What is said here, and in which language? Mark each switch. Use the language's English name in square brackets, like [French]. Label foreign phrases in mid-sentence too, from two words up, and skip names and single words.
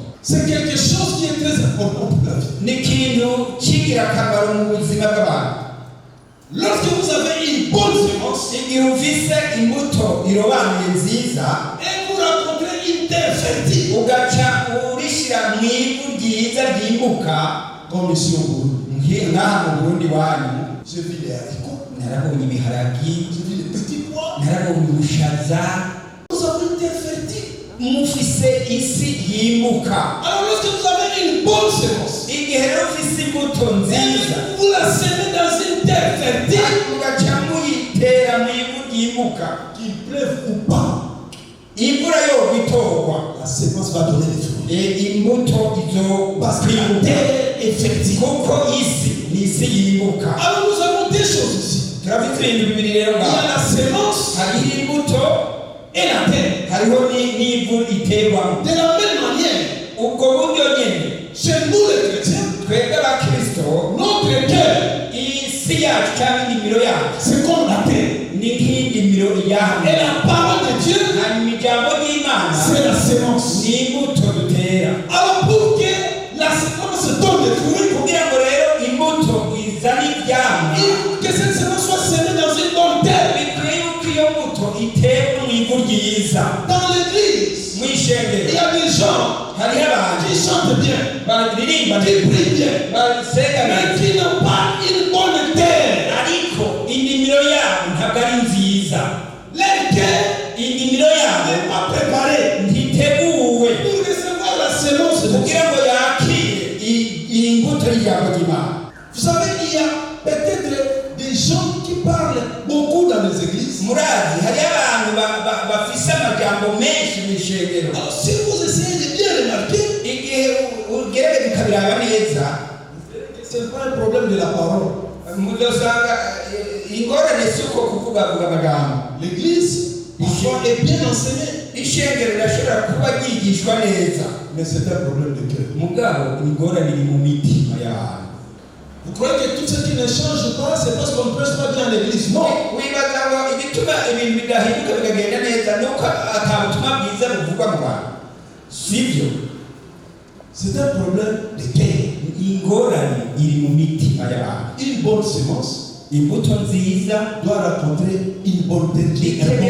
[French] c'est quelque chose qui est très important pour la vie. [Rundi] ni ikintu cy'ingirakamaro mu buzima bw'abantu. [French] Lorsque vous avez une bonne sémence [Rundi] Igihe ufise imbuto irobanuye nziza, [French] et vous rencontrez une terre fertile, [Rundi] ugaca urishyira mu ivu ryiza ryimbuka, [French] comme ici au Burundi, [Rundi] nk'aha mu Burundi wanyu, [French] j'ai vu les haricots, [Rundi] narabonye ibiharagi, [French] j'ai vu les petits pois. [Rundi] narabonye ubushaza. [French] Vous avez une terre fertile. [Rundi] Mufise isi yimbuka. [French] Alors lorsque vous avez une bonne sémence, [Rundi] Igihe rero ufise imbuto [French] et [Rundi] nziza, [French] vous la semez dans une terre fertile, [Rundi] ugaca muyitera mu ivu ryimbuka, [French] qu'il pleuve ou pas, [Rundi] imvura yo bitorwa, [French] la sémence va donner des fruits. [Rundi] imbuto [French] Parce que la [Rundi] izo [French] terre est fertile. [Rundi] kuko isi ni isi yimbuka. [French] Alors nous avons des choses ici. [Rundi] Turafite ibintu bibiri rero [French] Il y a [Rundi] ngaho. [French] la sémence [Rundi] Hariho imbuto, [French] et la terre. [Rundi] hariho n'ivu iterwamo. [French] De la même manière, [Rundi] Ubwo buryo nyene, [French] chez nous les chrétiens, [Rundi] twebwe abakristo, [French] notre cœur, [Rundi] isi yacu cyangwa indimiro yacu [French] c'est comme la terre. [Rundi] ni nk'indimiro [French] Et [Rundi] yacu. [French] la parole de Dieu, [Rundi] Hanyuma ijambo ry'Imana [French] c'est la sémence. [Rundi] ni imbuto dutera. [French] Alors pour que la sémence donne des fruits, [Rundi] Kugira ngo rero imbuto izane ibyamwa, [French] il faut que cette sémence soit semée dans une bonne terre. [Rundi] bikwiye yuko iyo mbuto iterwa mu ivu ryiza. [French] Dans l'église, [Rundi] Mu [French] il y [Rundi] ishengero [French] a des gens [Rundi] hariho abantu [French] qui chantent bien, [Rundi] baririmba [French] qui prient bien, [Rundi] basenga [French] mais [Rundi] neza, [French] qui n'ont pas une bonne terre. [Rundi] ariko indimiro yabo ntabwo ari nziza. [French] Leur cœur [Rundi] Indimiro yabo [French] n'est pas préparé [Rundi] ntiteguwe [French] pour recevoir la sémence de Dieu. [Rundi] kugira ngo yakire iyi mbuto y'ijambo ry'Imana. [French] Vous savez, il y a peut-être des gens qui parlent beaucoup dans les églises. [Rundi] Murazi hariho abantu bafise amajambo menshi mu ishengero. [French] Alors si vous essayez de bien remarquer, [Rundi] Igihe ugerageza ukabiraba neza, [French] ce n'est pas un problème de la parole. [Rundi] muzosanga ingorane si uko kuvugavuga amagambo. [French] L'église, parfois, est bien enseignée, [Rundi] Ishengero rirashobora kuba ryigishwa neza, [French] mais c'est un problème de cœur. [Rundi] mugabo ingorane iri mu mitima y'abantu. [French] Vous croyez que tout ce qui ne change pas, c'est parce qu'on ne prêche pas bien à l'église? Non. C'est un problème de cœur. Une bonne semence doit rencontrer une bonne terre.